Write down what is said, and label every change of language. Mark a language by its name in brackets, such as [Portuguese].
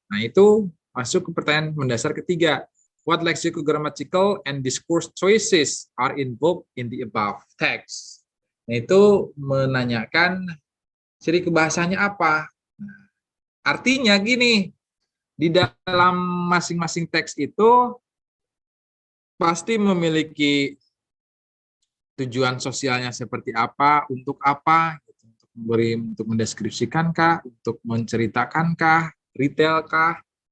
[Indonesian] Nah, itu masuk ke pertanyaan mendasar ketiga. [English] What lexicogrammatical and discourse choices are involved in the above text? [Indonesian] Nah, itu menanyakan ciri kebahasanya apa. Nah, artinya gini, di dalam masing-masing teks itu pasti memiliki tujuan sosialnya seperti apa, untuk apa, untuk mendeskripsikankah, untuk menceritakankah, retailkah.